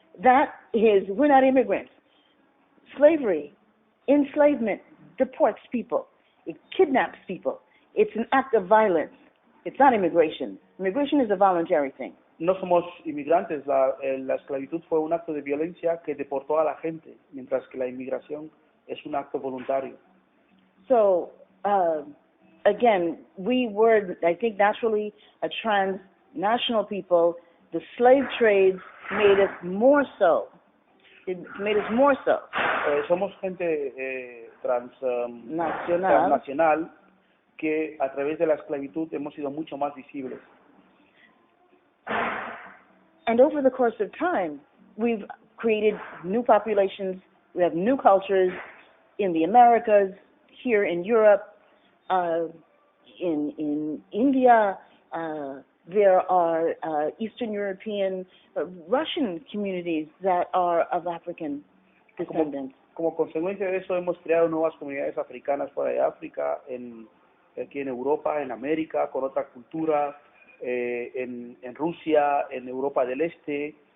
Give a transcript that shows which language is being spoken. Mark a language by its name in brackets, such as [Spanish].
[English] That is, we're not immigrants. Slavery, enslavement, deports people. It kidnaps people. It's an act of violence. It's not immigration. Immigration is a voluntary thing. [Spanish] No somos inmigrantes. La esclavitud fue un acto de violencia que deportó a la gente, mientras que la inmigración es un acto voluntario. [English] So, again, we were, I think, naturally a transnational people. The slave trades made us more so. It made us more so. [Spanish] Somos gente transnacional que a través de la esclavitud hemos sido mucho más visibles. [English] And over the course of time, we've created new populations. We have new cultures in the Americas, here in Europe, in India. There are Eastern European, Russian communities that are of African descendants. [Spanish] Como consecuencia de eso hemos creado nuevas comunidades africanas fuera de África, aquí en Europa, en América, con otra cultura, en Rusia, en Europa del Este,